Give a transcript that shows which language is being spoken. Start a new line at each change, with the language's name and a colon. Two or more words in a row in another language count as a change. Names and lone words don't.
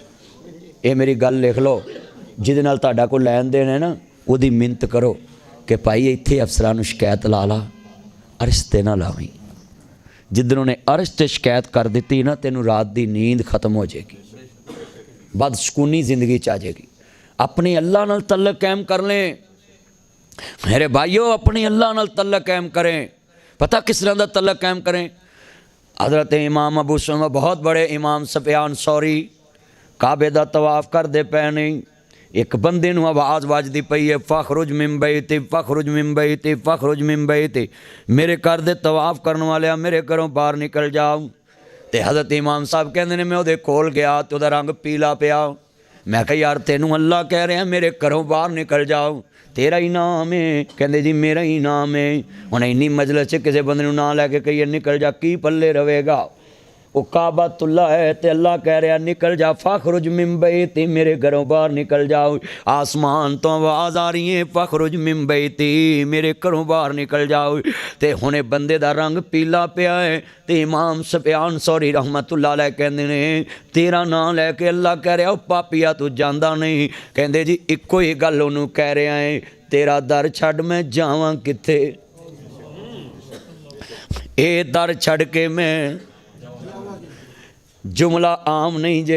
Punjabi: یہ میری گل لکھ لو، جہدے نال تہاڈا کوئی لین دین ہے نا، اہدی منت کرو کہ بھائی ایتھے افسراں نوں شکایت لا لا، عرش تے نا لاویں. جدن انہیں عرش تے شکایت کر دی نا، تینوں رات دی نیند ختم ہو جائے گی، بدسکونی زندگی چ آ جائے گی. اپنے اللہ نال تعلق قائم کر لیں میرے بھائیو، اپنے اللہ نال تعلق قائم کریں. پتا کس طرح کا تعلق قائم کریں? حضرت امام ابو سلمہ، بہت بڑے امام سفیان ثوری، کعبے دا طواف کرتے پے نہیں، ایک بندے نوں آواز وجدی پئی ہے,
Arabic: فاخرج من بيتي فاخرج من بيتي فاخرج من بيتي,
Punjabi: میرے گھر دے طواف کرنے والے میرے گھروں باہر نکل جاؤ. تو حضرت امام صاحب کہتے ہیں میں اہدے کول گیا تو اہدا رنگ پیلا پیا. میں کہا یار تینوں اللہ کہہ رہے ہیں میرے گھروں باہر نکل جاؤ، تیرا ہی نام ہے? کہتے جی میرا ہی نام ہے. ہن اینی مجلس چ کسی بندے نوں نام لیکے کہیے نکل جا، کی پلے رہویگا? وہ کعبۃ اللہ ہے تو اللہ کہہ رہا نکل جا,
Arabic: فاخرج من بيتي,
Punjabi: میرے گھروں باہر نکل جاؤ. آسمان توں آواز آ رہی ہے
Arabic: فاخرج من بيتي,
Punjabi: میرے گھروں باہر نکل جاؤ. تو ہنے بندے دا رنگ پیلا پیا ہے۔ تو امام سفیان ثوری رحمۃ اللہ علیہ کہندے نے تیرا نام لیکے اللہ کہہ رہا پاپیا تو جاندا نہیں. کہندے جی اکو ہی گل اہنوں کہہ رہا ہے، تیرا در چھڈ میں جاواں کتھے? اے در چھڈ کے میں، جملہ عام نہیں جے.